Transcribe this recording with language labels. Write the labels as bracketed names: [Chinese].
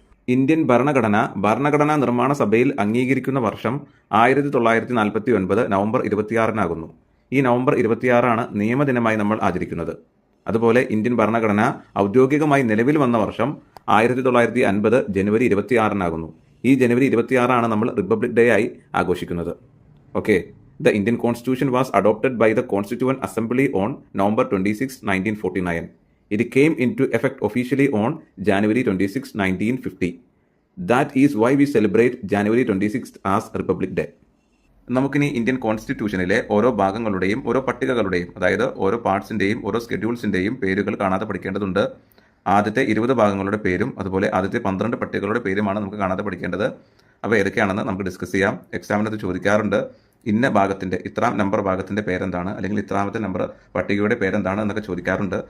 [Malayalam] Indian ഭരണഘടനാ നിർമ്മാണ സഭയിൽ അംഗീകരിക്കുന്ന വർഷം 1949 നവംബർ 26 ഈ നവംബർ 26 നിയമദിനമായി നമ്മൾ ആചരിക്കുന്നത്. അതുപോലെ ഇന്ത്യൻ ഭരണഘടന ഔദ്യോഗികമായി നിലവിൽ വന്ന വർഷം 1950 ജനുവരി 26 ഈ ജനുവരി 26 നമ്മൾ റിപ്പബ്ലിക് ഡേ ആയി ആഘോഷിക്കുന്നത്. [English] Okay, The Indian Constitution was adopted by the Constituent Assembly on November 26, 1949. It came into effect officially on January 26, 1950. That is why we celebrate January 26th as Republic Day. [Malayalam] നമുക്കിനി Indian കോൺസ്റ്റിറ്റ്യൂഷനിലെ ഓരോ ഭാഗങ്ങളുടെയും ഓരോ പട്ടികകളുടെയും അതായത് ഓരോ പാർട്സിൻ്റെയും ഓരോ സ്കെഡ്യൂൾസിൻ്റെയും പേരുകൾ കാണാതെ പഠിക്കേണ്ടതുണ്ട്. ആദ്യത്തെ 20 ഭാഗങ്ങളുടെ പേരും അതുപോലെ ആദ്യത്തെ 12 പട്ടികകളുടെ പേരുമാണ് നമുക്ക് കാണാതെ പഠിക്കേണ്ടത്. അവ ഏതൊക്കെയാണെന്ന് നമുക്ക് ഡിസ്കസ് ചെയ്യാം. എക്സാമിനത് ചോദിക്കാറുണ്ട്. ഇന്ന ഭാഗത്തിൻ്റെ ഇത്രാം നമ്പർ ഭാഗത്തിൻ്റെ പേരെന്താണ്, അല്ലെങ്കിൽ ഇത്രാമത്തെ നമ്പർ പട്ടികയുടെ പേരെന്താണ് എന്നൊക്കെ ചോദിക്കാറുണ്ട്.